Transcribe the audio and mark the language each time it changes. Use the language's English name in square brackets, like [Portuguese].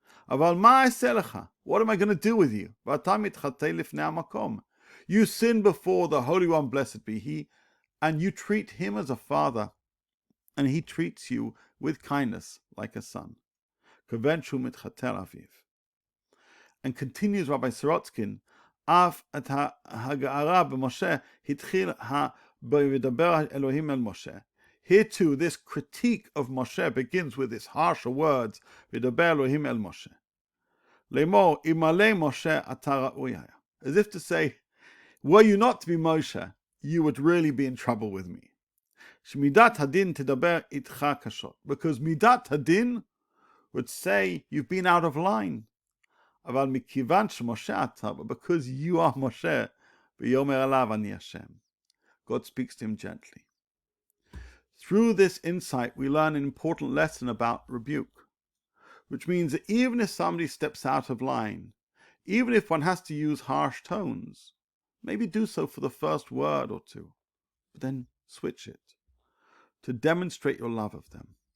[Hebrew] Aval ma aseh lecha? [English] What am I going to do with you? [Hebrew] V'ata mitchatei lifnei hamakom. [English] You sin before the Holy One, blessed be He, and you treat Him as a father, and He treats you with kindness like a son. [Hebrew] כיוון מתחתל אביו. [English] And continues Rabbi Sorotskin, [Hebrew] אף את הגערה במשה התחיל וידבר אלוהים אל משה. [English] Here too, this critique of Moshe begins with its harsher words, [Hebrew] וידבר אלוהים אל משה. לאמור, אלמלא משה אתה ראוי היה. [English] As if to say, were you not to be Moshe, you would really be in trouble with me. [Hebrew] שמידת הדין תדבר איתך קשות. [English] Because מידת הדין would say, you've been out of line. [Hebrew] אבל מכיוון שמשה אתה, [English] but because you are Moshe, [Hebrew] ויאמר עליו אני השם. [English] God speaks to him gently. Through this insight, we learn an important lesson about rebuke, which means that even if somebody steps out of line, even if one has to use harsh tones, maybe do so for the first word or two, but then switch it, to demonstrate your love of them.